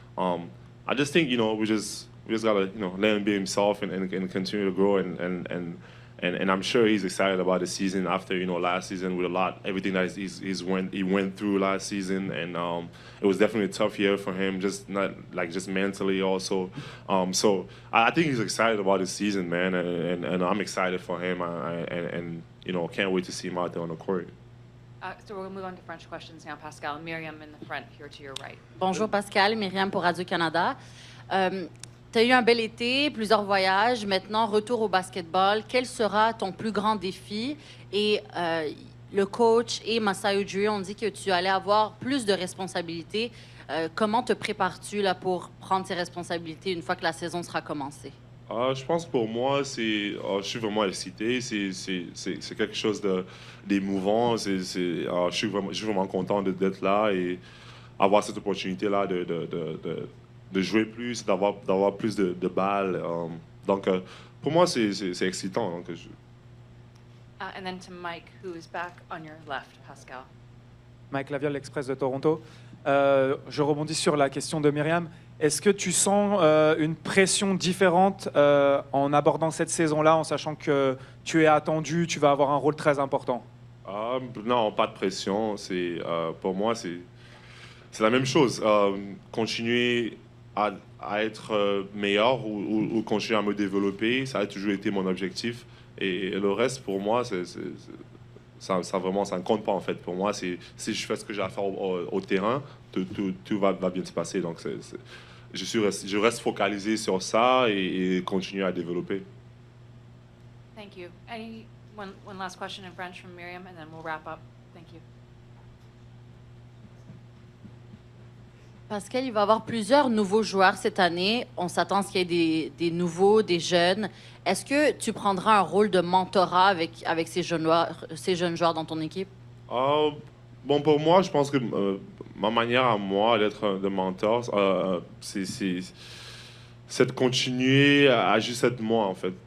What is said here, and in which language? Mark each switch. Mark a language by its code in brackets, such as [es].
[en] I just think, we just gotta, let him be himself and continue to grow and I'm sure he's excited about the season after last season with everything that he went through last season, and it was definitely a tough year for him, just mentally also. So I think he's excited about his season, man, and I'm excited for him, and can't wait to see him out there on the court. So we'll move on to French questions now, Pascal. Miriam in the front here to your right. [fr] Bonjour Pascal, Myriam pour Radio-Canada. Tu as eu un bel été, plusieurs voyages, maintenant retour au basketball. Quel sera ton plus grand défi? Et le coach et Masai Ujiri ont dit que tu allais avoir plus de responsabilités. Comment te prépares-tu là, pour prendre ces responsabilités une fois que la saison sera commencée? Je pense que pour moi, je suis vraiment excité. C'est quelque chose d'émouvant. Je suis vraiment content d'être là et avoir cette opportunité-là de jouer plus, d'avoir plus de balles. Donc, pour moi, c'est excitant. Donc, [en] And then to Mike, who is back on your left, Pascal. [fr] Mike Laviole, l'Express de Toronto. Je rebondis sur la question de Myriam. Est-ce que tu sens une pression différente en abordant cette saison-là, en sachant que tu es attendu, tu vas avoir un rôle très important? Non, pas de pression. Pour moi, c'est la même chose. Continuer à être meilleur ou continuer à me développer, ça a toujours été mon objectif. Et le reste, pour moi, ça ne compte pas en fait. Pour moi, si je fais ce que j'ai à faire au terrain, tout va bien se passer. Donc, je reste focalisé sur ça et continuer à développer. [en] Thank you. One last question in French from Miriam, and then we'll wrap up. Thank you. [fr] Pascal, il va y avoir plusieurs nouveaux joueurs cette année. On s'attend à ce qu'il y ait des nouveaux, des jeunes. Est-ce que tu prendras un rôle de mentorat avec ces jeunes joueurs dans ton équipe? Bon, pour moi, je pense que ma manière à moi d'être de mentor, c'est de continuer à juste être moi, en fait.